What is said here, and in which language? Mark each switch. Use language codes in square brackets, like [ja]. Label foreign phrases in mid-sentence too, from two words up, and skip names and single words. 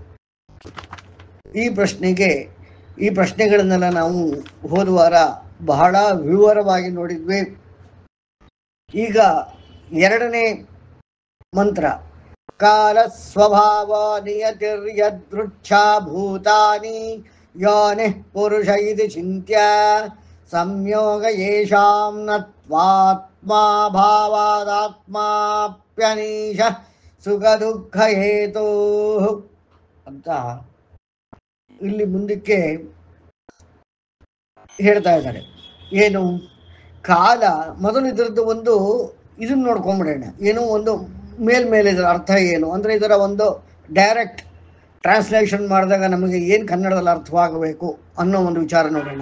[kn] ಈ ಪ್ರಶ್ನೆಗಳನ್ನೆಲ್ಲ ನಾವು ಹೋದ ವಾರ ಬಹಳ ವಿವರವಾಗಿ ನೋಡಿದ್ವಿ. ಈಗ ಎರಡನೇ ಮಂತ್ರ, [sa] ಕಾಲ ಸ್ವಭಾವ ನಿಯತಿರ್ಯದೃಚ್ಛಾ ಭೂತಾನಿ ಯೋನಿಃ ಪುರುಷ ಇತಿ ಚಿಂತ್ಯ ಸಂಯೋಗ ಯೇಷಾಂ ನತ್ವಾತ್ಮಾ ಭಾವಾದಾತ್ಮಾಪ್ಯನೀಶ ಸುಖ ದುಃಖ ಹೇತೋ [kn] ಅಂತ ಇಲ್ಲಿ ಮುಂದಕ್ಕೆ ಹೇಳ್ತಾ ಇದ್ದಾರೆ. ಏನು ಕಾಲ? ಮೊದಲು ಇದರದ್ದು ಒಂದು ಇದನ್ನು ನೋಡ್ಕೊಂಬಿಡೋಣ. ಏನೋ ಒಂದು ಮೇಲ್ಮೇಲೆ ಇದರ ಅರ್ಥ ಏನು ಅಂದರೆ ಇದರ ಒಂದು [en] direct translation [kn] ಮಾಡಿದಾಗ ನಮಗೆ ಏನು ಕನ್ನಡದಲ್ಲಿ ಅರ್ಥವಾಗಬೇಕು ಅನ್ನೋ ಒಂದು ವಿಚಾರ ನೋಡೋಣ.